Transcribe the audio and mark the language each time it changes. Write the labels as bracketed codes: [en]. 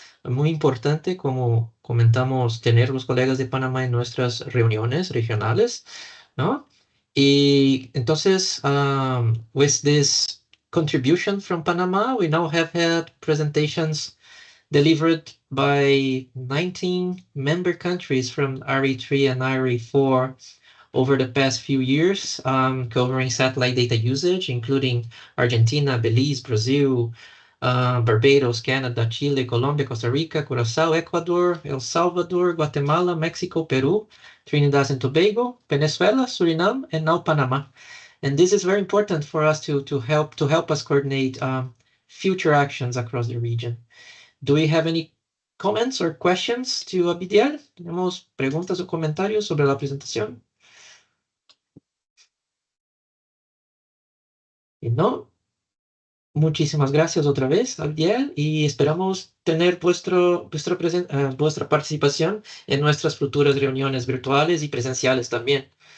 [es] Muy importante, como comentamos, tener los colegas de Panamá en nuestras reuniones regionales, ¿no? Y entonces, [en] with this contribution from Panama, we now have had presentations delivered by 19 member countries from RA-III and RA-IV over the past few years, covering satellite data usage, including Argentina, Belize, Brazil, Barbados, Canada, Chile, Colombia, Costa Rica, Curacao, Ecuador, El Salvador, Guatemala, Mexico, Peru, Trinidad and Tobago, Venezuela, Suriname, and now Panama. And this is very important for us to help us coordinate future actions across the region. Do we have any comments or questions to Abdiel? [es] ¿Tenemos preguntas o comentarios sobre la presentación? Y no, muchísimas gracias otra vez, Abdiel, y esperamos tener vuestra participación en nuestras futuras reuniones virtuales y presenciales también.